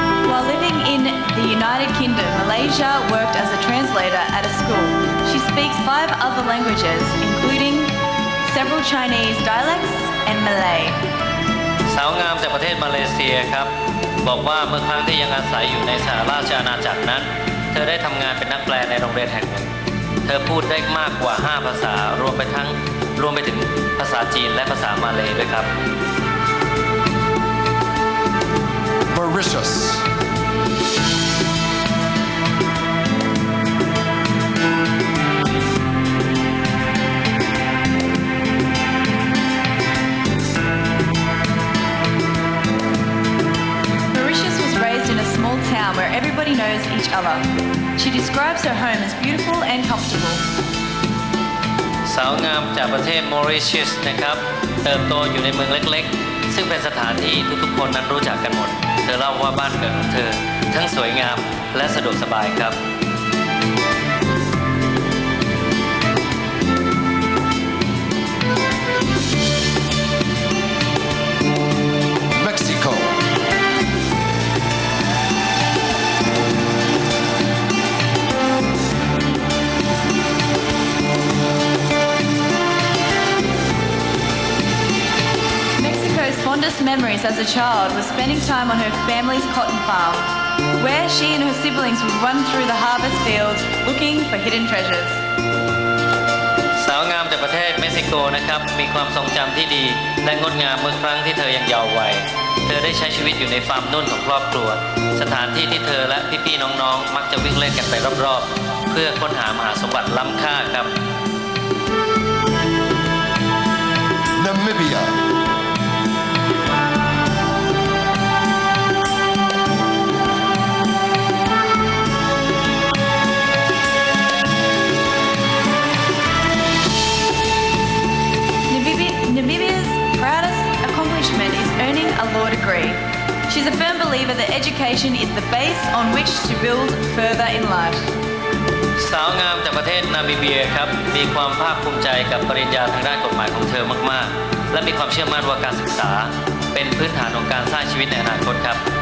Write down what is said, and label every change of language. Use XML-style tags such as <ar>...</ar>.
<en>While living in the United Kingdom, Malaysia worked as a translator at a school. She speaks 5 other languages, including several Chinese dialects and Malay.</en> <th>สาวงามจากประเทศมาเลเซียครับ บอกว่าเมื่อครั้งที่ยังอาศัยอยู่ในสหราชอาณาจักรนั้น เธอได้ทำงานเป็นนักแปลในโรงเรียนแห่งหนึ่ง เธอพูดได้มากกว่า 5 ภาษารวมไปถึงภาษาจีนและภาษามาเลย์ด้วยครับ</th> <en>Mauritius. Mauritius was raised in a small town where everybody knows each other. She describes her home as beautiful and comfortable.</en> <th>สาวงามจากประเทศมอริเชียสนะครับ เติบโตอยู่ในเมืองเล็กๆ ซึ่งเป็นสถานที่ทุกๆคนนั้นรู้จักกันหมด เธอเล่าว่าบ้านเกิดของเธอ ทั้งสวยงามและสะดวกสบายครับ</th> <en>Mexico. Mexico's fondest memories as a child was spending time on her family's cotton farm, where she and her siblings would run through the harvest fields looking for hidden treasures.</en> <th>สาวงามจากประเทศเม็กซิโกนะครับ มีความทรงจำที่ดีและงดงามเมื่อครั้งที่เธอยังเยาว์วัย เธอได้ใช้ชีวิตอยู่ในฟาร์มนุ่นของครอบครัว สถานที่ที่เธอและพี่ๆน้องๆ มักจะวิ่งเล่นกันไปรอบๆ เพื่อค้นหามหาสมบัติล้ำค่าครับ</th> <en>Namibia. Namibia's proudest accomplishment is earning a law degree. She's a firm believer that education is the base on which to build further in life.</en> <th>สาวงามจากประเทศนามิเบียครับ มีความภาคภูมิใจกับปริญญาทางด้านกฎหมายของเธอมากๆ และมีความเชื่อมั่นว่าการศึกษาเป็นพื้นฐานของการสร้างชีวิตในอนาคตครับ</th>